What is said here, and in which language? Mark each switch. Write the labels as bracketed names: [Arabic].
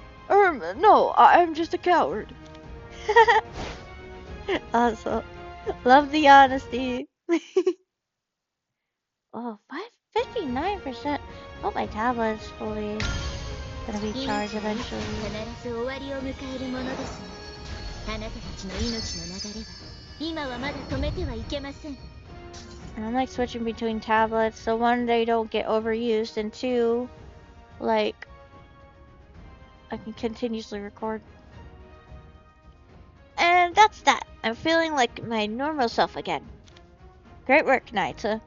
[English] No, I'm just a coward. Awesome. Love the honesty. Oh, 59%. Oh, my tablet's fully gonna be charged eventually. [Japanese] 必ず終わりを迎えるものですが、あなたたちの命の流れは今はまだ止めてはいけません。 [English] And I'm like switching between tablets, so one, they don't get overused, and two, like, I can continuously record. And that's that. I'm feeling like my normal self again. Great work, Knights.